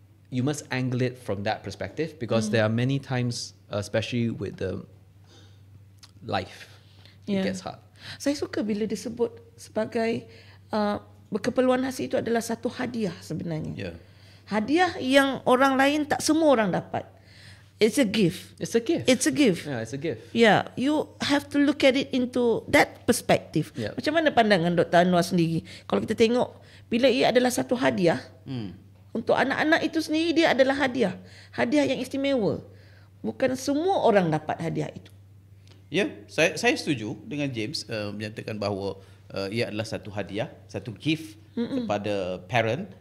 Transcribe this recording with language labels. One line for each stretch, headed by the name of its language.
English: You must angle it from that perspective, because there are many times, especially with the life, it gets hard.
Malay: Saya suka bila disebut sebagai berkeperluan khas itu adalah satu hadiah sebenarnya. Hadiah yang orang lain tak semua orang dapat.
English: It's a gift. It's a gift. It's a gift. Yeah, it's a gift. Yeah, you have to look at it into that perspective. Yeah.
Malay: Macam mana pandangan Dr. Anwar sendiri? Kalau kita tengok, bila ia adalah satu hadiah, untuk anak-anak itu sendiri dia adalah hadiah. Hadiah yang istimewa. Bukan semua orang dapat hadiah itu. Ya, saya setuju dengan James menyatakan bahawa ia adalah satu hadiah, satu gift kepada parent.